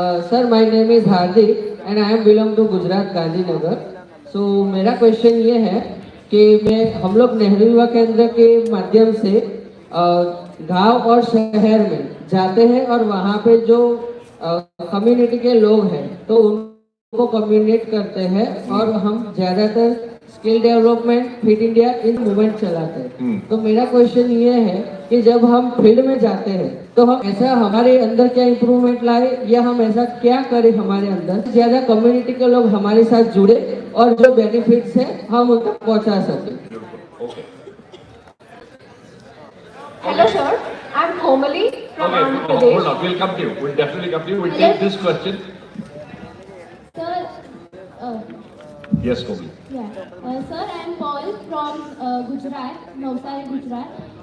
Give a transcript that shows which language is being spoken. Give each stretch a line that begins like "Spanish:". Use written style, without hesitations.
English: Sir, my name is Hardik and I am belong to Gujarat, Gandhinagar.
Hindi: So मेरा question ये है कि हम लोग नेहरू युवा केंद्र के माध्यम से गांव और शहर में जाते हैं और वहाँ पे जो कम्युनिटी के लोग हैं तो उनको कम्युनिकेट करते हैं और हम ज़्यादातर
English: skill development fit India in movement
Hindi: चलाते हैं। तो मेरा क्वेश्चन ये है कि जब हम फील्ड में जाते हैं तो हम ऐसा हमारे अंदर क्या इम्प्रूवमेंट लाए या हम ऐसा क्या करें हमारे अंदर ज्यादा कम्युनिटी के लोग हमारे साथ जुड़े और जो बेनिफिट्स है हम उन तक पहुंचा सकें।
English: Hello sir, I'm Komali from Okay, Andhra Pradesh. hold on. We'll come to you. We'll definitely come to you. We'll take this question. Sir, Yes, Kobi. sir, I am Paul from Gujarat, Navsari, Gujarat.